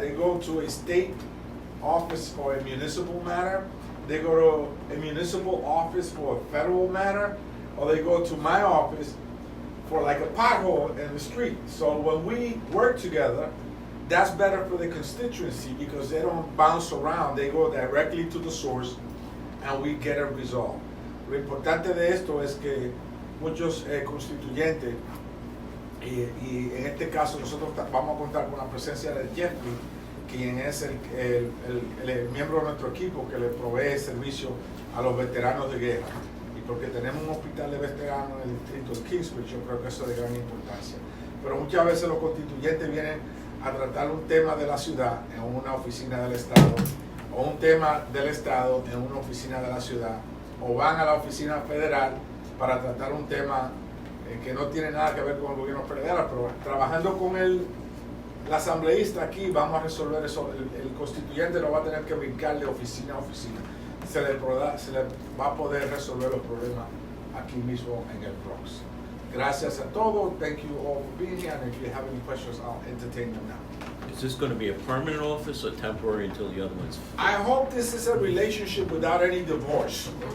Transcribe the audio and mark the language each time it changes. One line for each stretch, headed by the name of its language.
English: They go to a state office for a municipal matter, they go to a municipal office for a federal matter, or they go to my office for like a pothole in the street. So when we work together, that's better for the constituency because they don't bounce around, they go directly to the source and we get it resolved.
Spanish: Lo importante de esto es que muchos constituyentes, y en este caso nosotros vamos a contar con la presencia de Jeffrey, quien es el miembro de nuestro equipo que le provee servicio a los veteranos de guerra. Y porque tenemos un hospital de veteranos en el distrito de Kingsbridge, yo creo que eso es de gran importancia. Pero muchas veces los constituyentes vienen a tratar un tema de la ciudad en una oficina del Estado, o un tema del Estado en una oficina de la ciudad, o van a la oficina federal para tratar un tema que no tiene nada que ver con el gobierno federal, pero trabajando con el asambleísta aquí vamos a resolver eso. El constituyente no va a tener que brincar de oficina a oficina, se le va a poder resolver los problemas aquí mismo en el Bronx. Gracias a todos,
English: thank you all for being here, and if you have any questions, I'll entertain them now. Is this going to be a permanent office or temporary until the other one's? I hope this is a relationship without any divorce.